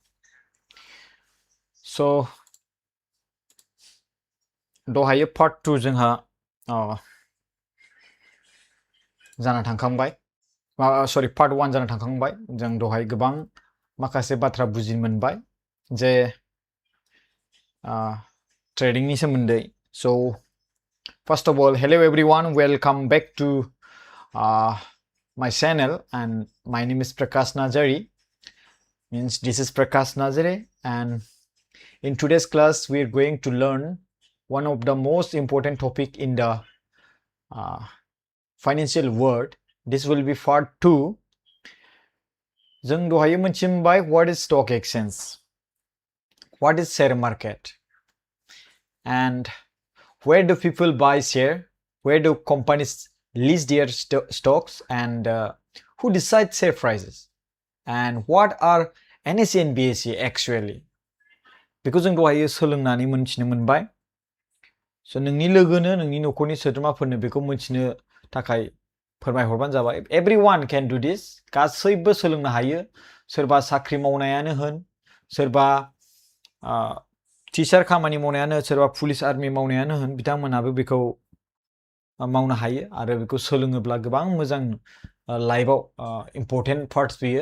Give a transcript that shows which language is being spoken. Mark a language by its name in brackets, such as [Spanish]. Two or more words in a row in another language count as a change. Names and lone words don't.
[English] So, [Bodo] दहायो part 2 जोंहा जाना थांखांबाय सरि part 1 जाना थांखांबाय जों दहाय गोबां माखासे बाथ्रा बुजिनो मोनबाय जे ट्रेडिंनि सोमोन्दै. [English] So, first of all, hello everyone, welcome back to my channel, and my name is Prakash Nazari. Means this is Prakash Nazari, and in today's class we are going to learn one of the most important topic in the financial world. This will be part 2. [Bodo] जों दहाय मोनथिबाय [English] what is stock exchange, what is share market, and where do people buy share, where do companies list their stocks, and who decides share prices, and what are NSE and BSE actually. [Bodo] Because जों दहाय सोलोंनानै मोनथिनो मोनबाय. So नोंनि लोगोनो नोंनि न'खरनि सोद्रोमाफोरनो बेखौ मोनथिनो थाखाय फोरमायहरबानो जाबाय. [English] Everyone can do this. [Bodo] गासैबो सोलोंनो हायो. सोरबा साख्रि मावनायानो होन, सोरबा टिचार खामानि मावनायानो, सोरबा पुलिस आर्मि मावनायानो होन, बिथांमोनाबो बेखौ मावनो हायो आरो बेखौ सोलोङोब्ला गोबां मोजां लाइफआव [English] important parts [Bodo] फैयो.